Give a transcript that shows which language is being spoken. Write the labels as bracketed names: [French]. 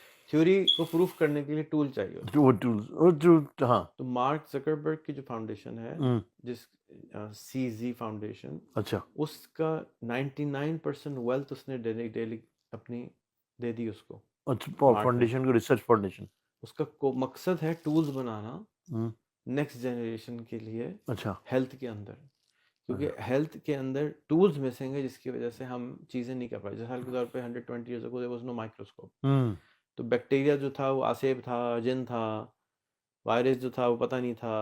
[Urdu] Theory کو proof کرنے کے لیے ٹول چاہیے ہوتا ہے. وہ ٹولز ہاں. تو مارک زکربرگ کی جو فاؤنڈیشن ہے، جس سی زی فاؤنڈیشن، اچھا. اس کا 99% ویلتھ اس نے ڈیلی اپنی دے دی اس کو. اچھا فاؤنڈیشن کو، ریسرچ فاؤنڈیشن. اس کا مقصد ہے ٹولز بنانا نیکسٹ جنریشن کے لیے اچھا. ہیلتھ کے اندر، کیونکہ ہیلتھ کے اندر ٹولز مسنگ ہے جس کی وجہ سے ہم چیزیں نہیں کر پائے. مثال کے طور پہ 120 [English] Years ago there was no microscope. [Urdu] تو بیکٹیریا جو تھا وہ آسیب تھا، جن تھا، وائرس جو تھا وہ پتہ نہیں تھا.